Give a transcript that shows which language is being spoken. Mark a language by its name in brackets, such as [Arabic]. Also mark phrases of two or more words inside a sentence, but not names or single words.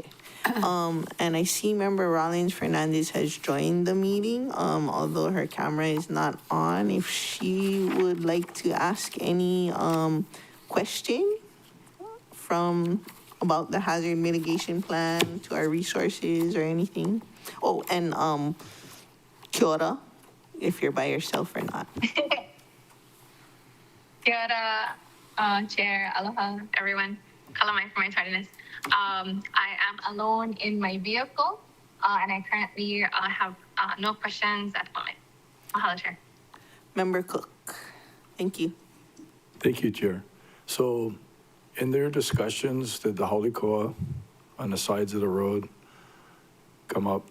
[English] And I see Member Rollins Fernandez has joined the meeting, although her camera is not on. If she would like to ask any question about the hazard mitigation plan to our resources or anything. Oh, and [Māori] kia ora, [English] if you're by yourself or not. [Māori] Kia ora, [English] Chair, aloha, everyone. Kalamai for my tardiness. I am alone in my vehicle, and I currently have no questions at the moment. Mahalo, Chair. Member Cook, thank you. Thank you, Chair. So in their discussions, did the Haulikoa on the sides of the road come up?